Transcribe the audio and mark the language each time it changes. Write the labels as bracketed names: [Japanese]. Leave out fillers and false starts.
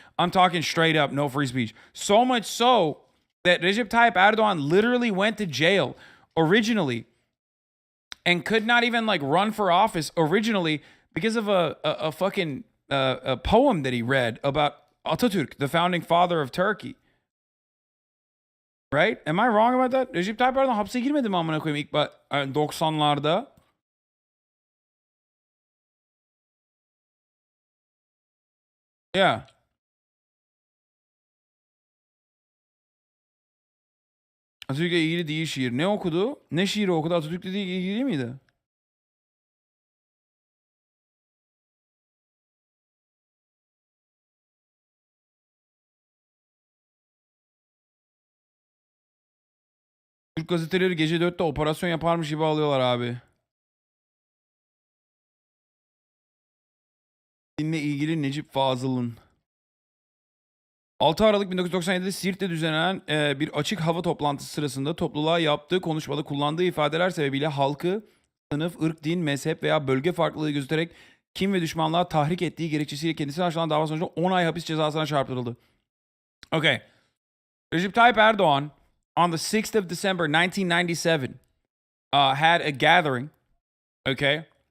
[English] I'm talking straight up no free speech. So much so that Recep Tayyip Erdogan literally went to jail originally and could not even like run for office originally because of a fucking a poem that he read about Atatürk, the founding father of Turkey. Right? Am I wrong about that? [Turkish] Recep Tayyip Erdogan hapse girmedi mi amına koyayım ilk 90'larda? [English] Yeah. [Turkish] Atatürk'le ilgili değil şiir. Ne okudu? Ne şiiri okudu? Atatürk'le ilgili değil miydi? Türk gazeteleri gece 4'te operasyon yaparmış gibi alıyorlar abi. Dinle ilgili Necip Fazıl'ın. 6 Aralık 1997'de Siirt'te düzenlenen bir açık hava toplantısı sırasında topluluğa yaptığı konuşmada kullandığı ifadeler sebebiyle halkı sınıf, ırk, din, mezhep veya bölge farklılığı göstererek kim ve düşmanlığa tahrik ettiği gerekçesiyle kendisine açılan dava sonucu 10 ay hapis cezasına çarptırıldı. [English] Okay. Recep Tayyip Erdogan on the 6th of December 1997 had a gathering, okay?